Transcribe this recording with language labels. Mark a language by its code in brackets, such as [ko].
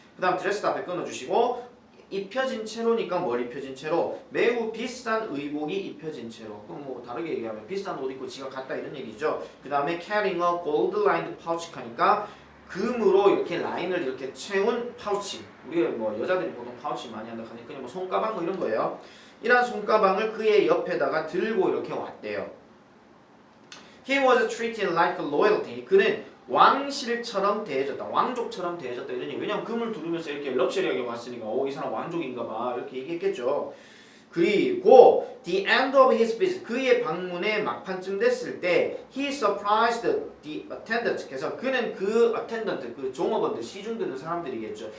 [ko] 그 다음 드레스 앞에 끊어주시고 입혀진 채로니까 뭘 입혀진 채로 매우 비싼 의복이 입혀진 채로 그럼 뭐 다르게 얘기하면 비싼 옷 입고 지가 갔다 이런 얘기죠. 그 다음에 [en] carrying a gold lined pouch [ko] 하니까 금으로 이렇게 라인을 이렇게 채운 파우치 우리가 뭐 여자들이 보통 파우치 많이 한다 하니까 그냥 뭐 손가방 뭐 이런 거예요. 이런 손가방을 그의 옆에다가 들고 이렇게 왔대요. [en] He was treated like royalty. [ko] 그는 왕실처럼 대해졌다. 왕족처럼 대해졌다. 이러니 왜냐면 금을 두르면서 이렇게 럭셔리하게 왔으니까 이 사람 왕족인가봐 이렇게 얘기했겠죠. 그리고 [en] the end of his visit [ko] 그의 방문의 막판쯤 됐을 때 [en] he surprised the attendant [ko] 그래서 그는 그 attendant 그 종업원들 시중 드는 사람들이겠죠.